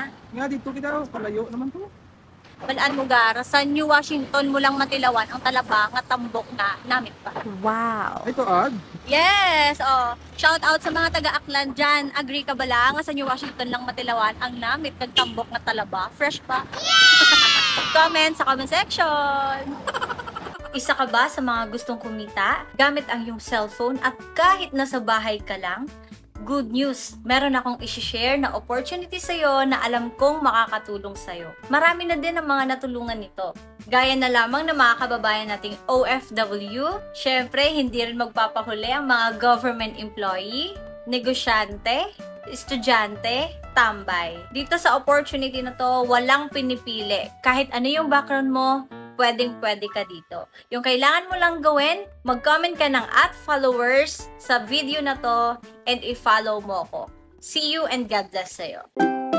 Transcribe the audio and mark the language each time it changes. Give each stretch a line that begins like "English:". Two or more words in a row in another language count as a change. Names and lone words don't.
Hiligaynon: Nga dito kita, palayo naman to. Balaan mo gara, sa New Washington mo lang matilawan ang talaba nga tambok na namit pa.
English: Wow.
Filipino: Ito ad.
English: Yes!
Hiligaynon: Oh,
English: shout out
Hiligaynon: sa mga taga-Aklan dyan. Agree ka bala nga sa New Washington lang matilawan ang namit kag tambok na talaba. Fresh pa?
Filipino: Comment sa
English: comment section!
Filipino: Isa ka ba sa mga gustong kumita gamit ang iyong cellphone at kahit nasa bahay ka lang?
English: Good news!
Filipino: Meron akong isi-share na opportunity sa'yo na alam kong makakatulong sa'yo. Marami na din ang mga natulungan nito. Gaya na lamang ng mga kababayan nating OFW, syempre hindi rin magpapahuli ang mga
English: government employee,
Filipino: negosyante, estudyante, tambay. Dito sa opportunity na to, walang pinipili. Kahit ano yung background mo, pwedeng-pwede ka dito. Yung kailangan mo lang gawin, mag-comment ka ng @followers sa video na to and i-follow mo ko.
English: See you and God bless sa'yo.